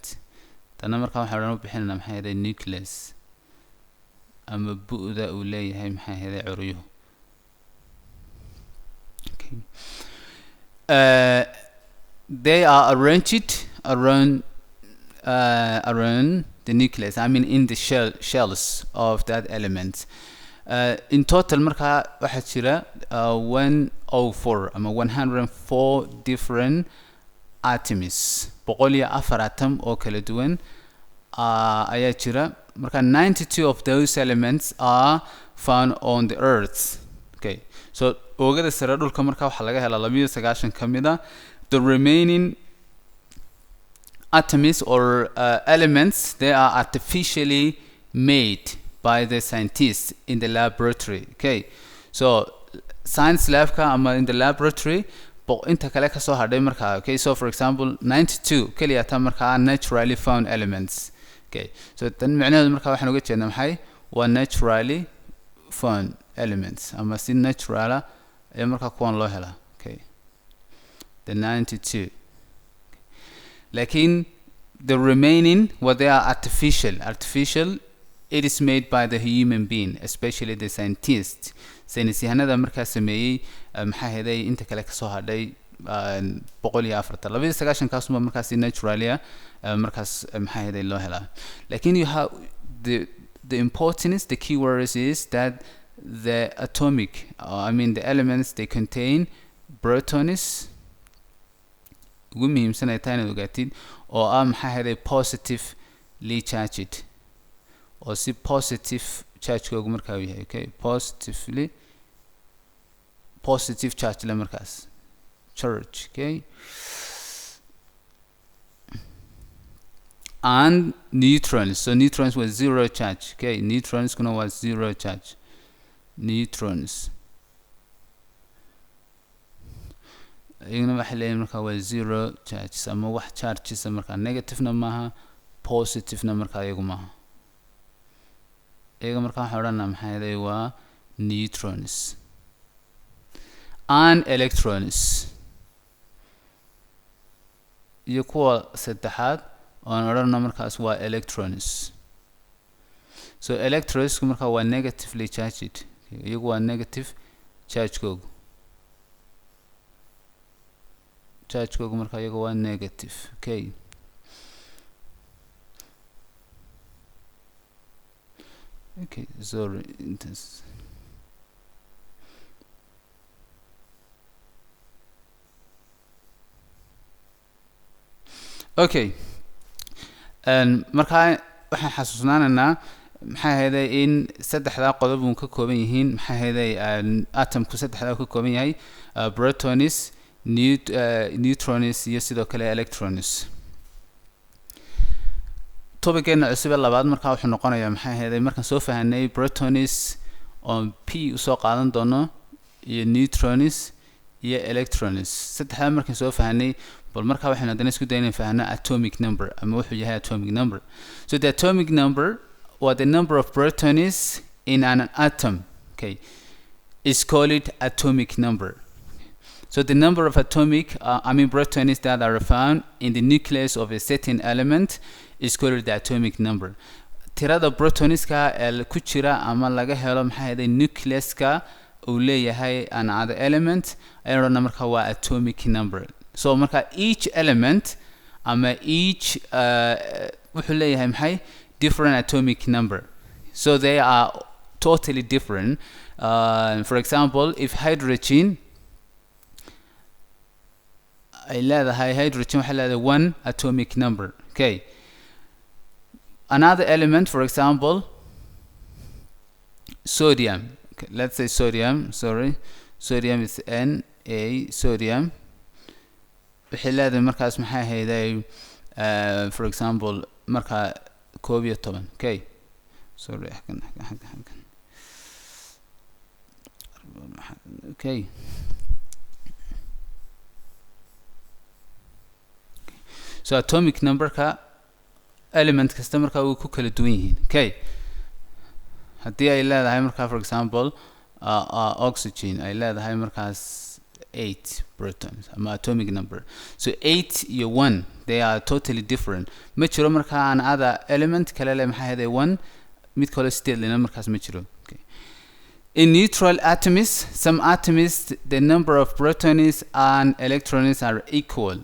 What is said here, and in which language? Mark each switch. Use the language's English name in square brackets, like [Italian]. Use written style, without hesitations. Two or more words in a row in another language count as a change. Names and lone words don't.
[Somali] tanna marka waxaan u bixinayna maxay [English] the nucleus [Somali] ama bu'da uu leeyahay maxay heeday curiyuhu. [English] Okay, they are arranged around the nucleus, I mean in the shells of that element. In total [Somali] marka waxa jira 104 ama 104 [English] different atoms, [Somali] 104 atom oo kala duwan ayaa jira. [English] Marka 92 of those elements are found on the earth. [Somali] Okay, so oogada sare dhulka marka waxa laga helaa 290 kamida. [English] The remaining atoms or elements, they are artificially made by the scientists in the laboratory. [Somali] Okay, so [English] science lab [Somali] ka ama [English] in the laboratory [Somali] inta kale ka soo hadhay marka. [English] Okay, so for example 92 [Somali] kaliya ta marka [English] naturally found elements. Okay, so [Somali] tan macnaheedu marka waxaan uga jeednaa maxay waa [English] naturally found elements [Somali] ama si natural ee marka kuwan loo helaa. [English] Okay, the 92. Lakin the remaining, what they are artificial, it is made by the human being, especially the scientists. [Somali] Saynisyahanada markaa sameeyay maxaa heday inta kale ka soo hadhay 104 kaasuma markaas naturally markaas maxaa heday loo helaa. [English] Lakin you have the importance, the key words is that the atomic, I mean the elements, they contain protons [Somali] ugu muhiimsan ay tahay inaad ogaatid oo maxaa heday [English] positively charged [Somali] oo si positive charge-koogu markaa uu yahay. [English] Okay, positive charge [Somali] la markaas [English] charge. Okay, and neutrons, so neutrons with zero charge. Okay, neutrons [Somali] kuna was [English] zero charge. [Somali] Neutrons iyaguna waxa leeyahay marka waa [English] zero charge [Somali] ama wax charges marka negative na maaha, positive na marka iyagu maaha. iyaga marka waxa odhanaa maxaa yeelay waa neutrons and electrons. iyo kuwa saddexaad oo odhanaa markaas waa electrons. So electrons marka waa [English] negatively charged, [Somali] iyagu waa negative charge-koogu. charge-koogu marka iyagu waa negative. [English] Okay, okay, sorry, intense. [Somali] Okay, marka waxaan xasuusnaanaynaa maxaa heday in saddexda qodob uu ka kooban yihiin. maxaa heday atomku saddexda ka kooban yahay protons, neutrons iyo sidoo kale electrons. topiceena cusub labaad marka wuxuu noqonayaa maxaa heday markaan soo fahanay protons on p usoo qaadan doono iyo neutrons iyo electrons. saddexda markaan soo fahanay bal marka waxaan hadana isku daynaa fahanaa [English] atomic number [Somali] ama wuxuu yahay [English] atomic number. So the atomic number or the number of protons in an atom, okay, is called atomic number. So the number of atomic protons that are found in the nucleus of a certain element is called the atomic number. [Somali] tirada protonska ee ku jira ama laga helo maxaa heday nucleuska uu leeyahay [English] another element [Somali] ayadana marka waa [English] atomic number. So marka each element ama each [Somali] wuxuu leeyahay maxay [English] different atomic number, so they are totally different. For example, if hydrogen [Somali] ay leedahay [English] hydrogen [Somali] waxay leedahay [English] 1 atomic number. Okay, another element, for example sodium. Okay, let's say sodium, sorry, sodium is Na, sodium [Somali] waxay leedahay markaas maxaa heday [English] for example marka 11. Okay, sorry, okay, so atomic number [Somali] ka element kasta marka uu ku kala duwan yihiin. Okay, haddii ay leedahay marka [English] for example [Somali] oxygen ay leedahay markaas 8 protons ama atomic number. [English] So 8 iyo 1 they are totally different. [Somali] ma jiro marka [English] an other element [Somali] kale le maxaa heday 1 mid kale still ina markaas ma jiro. [English] Okay, In neutral atoms, some atoms, the number of protons and electrons are equal.